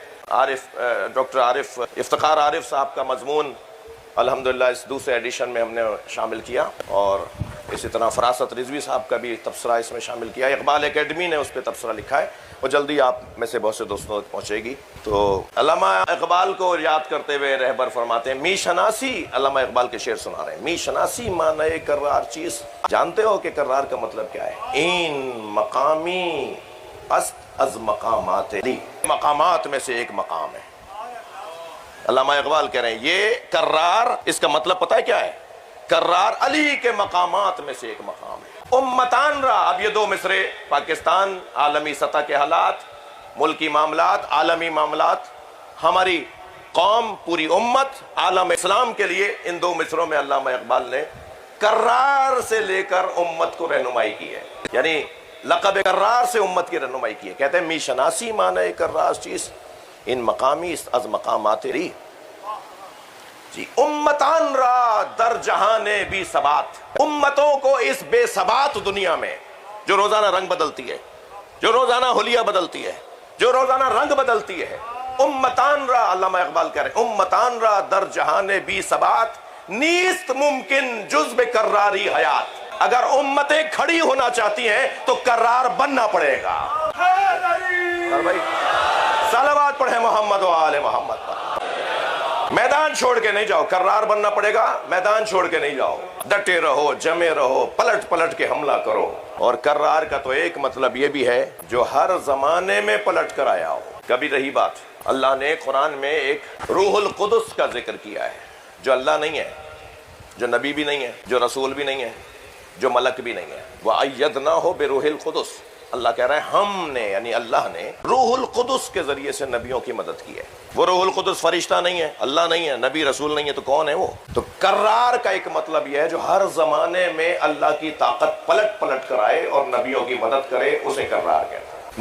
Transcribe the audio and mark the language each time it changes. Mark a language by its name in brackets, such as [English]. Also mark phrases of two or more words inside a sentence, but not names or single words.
[Urdu] ڈاکٹر عارف، افتخار عارف صاحب کا مضمون الحمدللہ اس دوسرے ایڈیشن میں ہم نے شامل کیا، اور اسی طرح فراست رضوی صاحب کا بھی تبصرہ اس میں شامل کیا۔ اقبال اکیڈمی نے اس پہ تبصرہ لکھا ہے، وہ جلدی آپ میں سے بہت سے دوستوں تک پہنچے گی۔ تو علامہ اقبال کو یاد کرتے ہوئے رہبر فرماتے ہیں، [Persian] می شناسی، [Urdu] علامہ اقبال کے شعر سنا رہے ہیں، [Persian] می شناسی معنی کرار چیز، [Urdu] جانتے ہو کہ کرار کا مطلب کیا ہے؟ [Persian] این مقامی است از مقامات لی، [Urdu] مقامات میں سے ایک مقام ہے۔ علامہ اقبال کہہ رہے ہیں یہ کرار، اس کا مطلب پتہ ہے کیا ہے؟ کرار علی کے مقامات میں سے ایک مقام ہے۔ [Persian] امتان را، [Urdu] اب یہ 2 مصرے، پاکستان، عالمی سطح کے حالات، ملکی معاملات، عالمی معاملات، ہماری قوم، پوری امت، عالم اسلام کے لیے ان 2 مصروں میں علامہ اقبال نے کرار سے لے کر امت کو رہنمائی کی ہے، یعنی لقب کرار سے امت کی رہنمائی کی ہے۔ کہتے ہیں [Persian] می شناسی معنی کرار چیز، ان مقامی از مقامات ری، جی امتان را در جہان بی ثبات، [Urdu] امتوں کو اس بے ثبات دنیا میں جو روزانہ رنگ بدلتی ہے، جو روزانہ حلیہ بدلتی ہے، جو روزانہ رنگ بدلتی ہے، [Persian] امتان را، [Urdu] علامہ اقبال کہہ رہے ہیں، [Persian] امتان را در جہان بی ثبات نیست ممکن جز بکراری حیات، [Urdu] اگر امتیں کھڑی ہونا چاہتی ہیں تو کرار بننا پڑے گا۔ اور بھائی صلوات پڑھیں محمد و آل محمد پر۔ میدان چھوڑ کے نہیں جاؤ، کرار بننا پڑے گا، میدان چھوڑ کے نہیں جاؤ، ڈٹے رہو، جمے رہو، پلٹ پلٹ کے حملہ کرو۔ اور کرار کا تو ایک مطلب یہ بھی ہے جو ہر زمانے میں پلٹ کر آیا ہو۔ کبھی رہی بات، اللہ نے قرآن میں ایک روح القدس کا ذکر کیا ہے، جو اللہ نہیں ہے، جو نبی بھی نہیں ہے، جو رسول بھی نہیں ہے، جو ملک بھی نہیں ہے۔ [Arabic] وَأَيَّدْنَاهُ بِرُوحِ الْقُدُسِ، [Urdu] اللہ کہہ رہا ہے ہم نے، یعنی اللہ نے روح القدس کے ذریعے سے نبیوں کی مدد کی ہے۔ وہ روح القدس فرشتہ نہیں ہے، اللہ نہیں ہے، نبی رسول نہیں ہے، تو کون ہے وہ؟ تو کرار کا ایک مطلب یہ ہے جو ہر زمانے میں اللہ کی طاقت پلٹ پلٹ کر آئے اور نبیوں کی مدد کرے، اسے کرار کہتا ہے۔